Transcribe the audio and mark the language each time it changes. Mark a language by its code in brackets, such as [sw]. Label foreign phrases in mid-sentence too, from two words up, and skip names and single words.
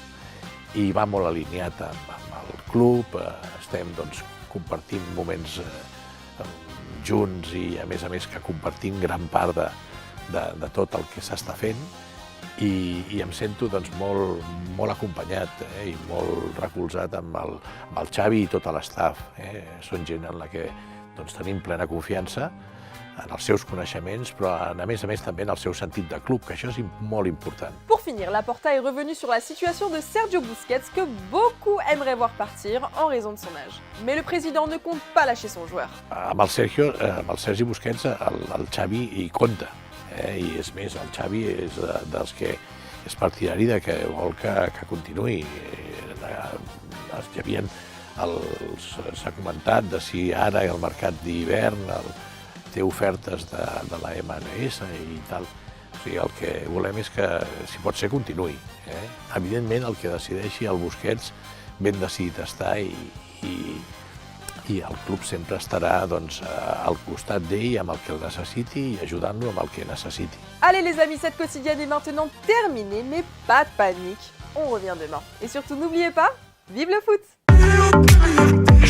[ca] I va molt alineat amb el club, estem doncs, compartint moments junts i a més que compartint gran part de tot el que s'està fent i em sento doncs, molt acompanyat i molt recolzat amb el Xavi i tot l'estaf. Són gent en la que doncs, tenim plena confiança en els seus coneixements, però a més també en el seu sentit de club, que això és molt important. [fr] Pour finir, Laporta est revenu sur la situation de Sergio Busquets que beaucoup aimeraient voir partir en raison de son âge. Mais le président ne compte pas lâcher son joueur. [ca] Amb el Sergi Busquets, el Xavi hi compta. I és més, el Xavi és dels que és partidari de que vol que continuï. S'ha comentat de si ara el mercat d'hivern té ofertes de la MLS i tal. O sigui, el que volem és que, si pot ser, continuï. Evidentment, el que decideixi el Busquets, ben decidit està i el club sempre estarà doncs, al costat d'ell amb el que el necessiti i ajudant-lo amb el que necessiti. [fr] Allez les amis, cette quotidienne est maintenant terminée, mais pas de panique, on revient demain. Et surtout n'oubliez pas, vive le foot!